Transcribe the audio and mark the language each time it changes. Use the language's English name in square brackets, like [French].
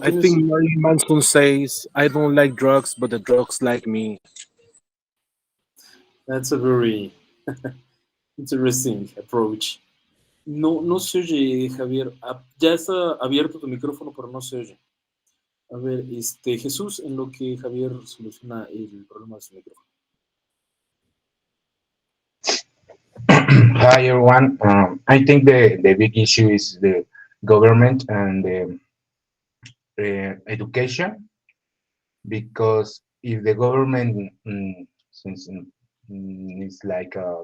[English] I think Marilyn Manson says, I don't like drugs, but the drugs like me. That's a very interesting approach. [Spanish] No se oye, Javier. Ya está abierto tu micrófono, pero no se oye. A ver, Jesús, en lo que Javier soluciona el problema de su micrófono. [English] Hi everyone. I think the big issue is the government and the education, because if the government since it's like